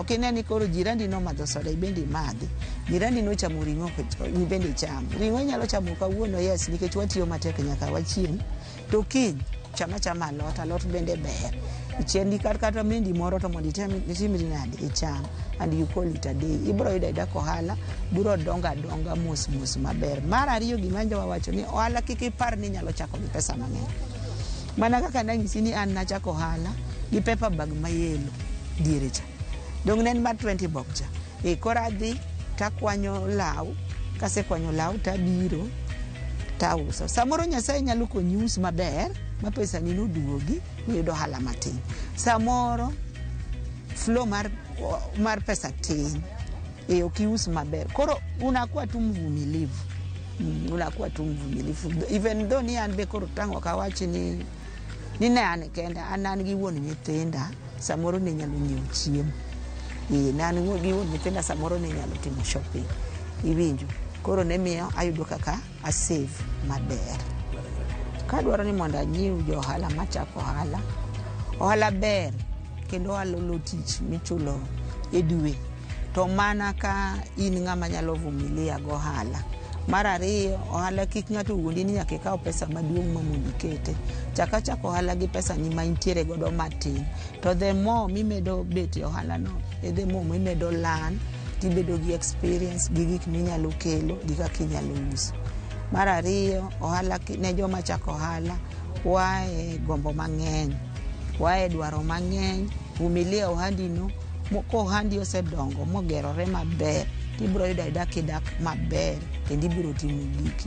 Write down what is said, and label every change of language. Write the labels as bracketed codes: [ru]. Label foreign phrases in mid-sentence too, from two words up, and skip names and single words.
[luo] Ok ne ni koro jirani no madho soda ibendi madhi, jirani no chamo ring'o ibendi chamo ring'o, inyalo chamo kawuono yes nikech watiyo matek nyaka wachiem, to kiny chama alot bende ber. Ichendi kata mendi moro to mondo itimri nade icham, [en] and you call it a day. [luo] Ibro yudo dak ohala biro donga mos maber. Mar ariyo gima njo wawacho ni ohala kik ipar ni nyalo chako gi pesa mang'eny. Mana kaka nanyisi ni an nachako ohala gi paper bag mayelo diere cha, dong nen mar 20 bob cha. Koro adhi takwanyo law, kasekwanyo law tabiro tauso. Samoro Nyasaye nyalo konyi us maber ma pesa ni noduogi, iyudo ohala matin. Samoro flow mar pesa tin, ukius maber. [sw] Koro unakuwa tu mvumilivu, [en] even though [luo] ni an be koro tango kawachi ni ne an kenda, an gi wuon nyithinda samoro ne nyalo nyiewo chiemo. Nan gi wuon nyithinda samoro ne nyalo timo shopping, iwinjo. Koro ne miyo ayudo kaka a save maber. Kadwaro ni mondo anyiew jo ohala machako ohala ber kendo ohala tich michulo e dwe, to mana ka in ng'ama nyalo vumilia go ohala. Mar ariyo, ohala kik ng'ato wuondi ni nyaka ikaw pesa maduong' ma mondo ikete. Chako ohala gi pesa ni ma intiere godo matin, to [en] the more [luo] mimedo bete ohala no, [en] the more mimedo learn, [luo] tibedo gi experience gi gik minyalo kelo gi kaka inyalo uso. Mar ariyo, ohala ne joma chako ohala wae gombo mang'eny, wae dwaro mang'eny, vumilia ohandi no, ko ohandi osedongo mogerore maber, tibiro yudo idak maber kendo ibiro timo giki.